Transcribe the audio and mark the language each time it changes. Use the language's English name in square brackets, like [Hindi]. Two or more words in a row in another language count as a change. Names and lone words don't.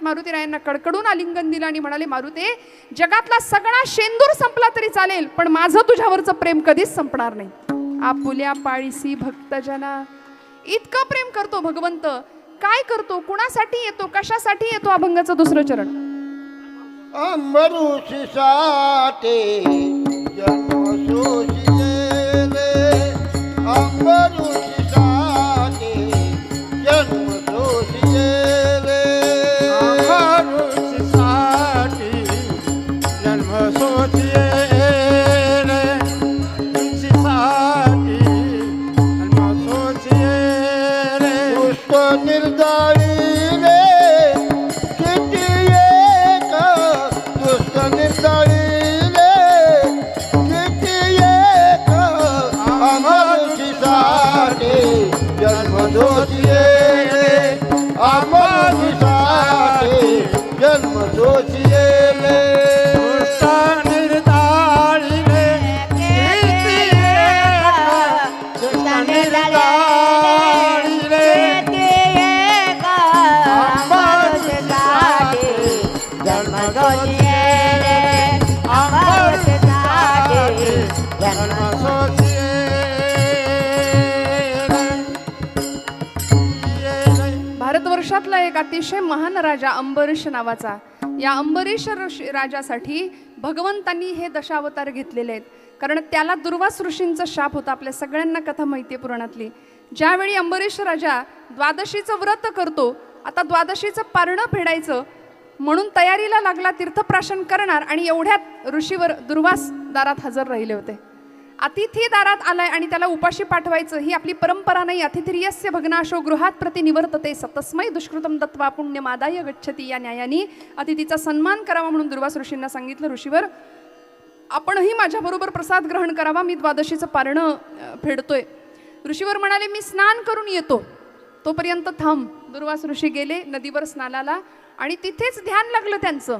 [Marathi] मारुतीरायांना कडकडून आलिंगन दिलं आणि म्हणाले, मारुते, जगातला सगळा शेंदूर संपला तरी चालेल, पण माझं तुझ्यावरचं प्रेम कधीच संपणार नाही. आपुल्या पाळीसी भक्तजना. इतकं प्रेम करतो भगवंत. काय करतो, कुणासाठी येतो, कशासाठी येतो? अभंगाचं दुसरं चरण. अंबरुषीसाठी जन्म सोशिले, अंबरुषीसाठी जन्म सोशिले, अंबरुषीसाठी जन्म सोशिले, तुळशीसाठी जन्म सोशिले. दुष्ट निर्दाळीले किती एक, दुष्ट निर्दाळीले किती एक, अंबरुषीसाठी जन्म सोशिले, अंबरुषीसाठी जन्म सोशिले. दुष्ट निर्दाळीले किती एक, दुष्ट निर्दाळीले अंबरुषीसाठी जन्म सोशिले, अंबरुषीसाठी जन्म सोशिले. भारतवर्षातला एक अतिशय महान राजा अंबरीश नावाचा. या अंबरीश राजासाठी भगवंतांनी हे दशावतार घेतलेले आहेत. कारण त्याला दुर्वास ऋषींचा शाप होता. आपल्या सगळ्यांना कथा माहिती आहे पुराणातली. ज्यावेळी अंबरीश राजा द्वादशीचं व्रत करतो, आता द्वादशीचं पारणं फेडायचं म्हणून तयारीला लागला, तीर्थप्राशन करणार, आणि एवढ्यात ऋषीवर दुर्वास दारात हजर राहिले होते. अतिथी दारात आलाय आणि त्याला उपाशी पाठवायचं ही आपली परंपरा नाही. [Sanskrit] अतिथिर्यस्य भग्नाशो गृहात प्रतिनिवर्तते सतस्मै दुष्कृतम दत्वा पुण्यमादाय गच्छती. [Marathi] या न्यायाने अतिथीचा सन्मान करावा म्हणून दुर्वास ऋषींना सांगितलं, ऋषीवर आपणही माझ्याबरोबर प्रसाद ग्रहण करावा, मी द्वादशीचं पारणं फेडतोय. ऋषीवर म्हणाले, मी स्नान करून येतो, तोपर्यंत थांब. दुर्वास ऋषी गेले नदीवर स्नानाला आणि तिथेच ध्यान लागलं त्यांचं.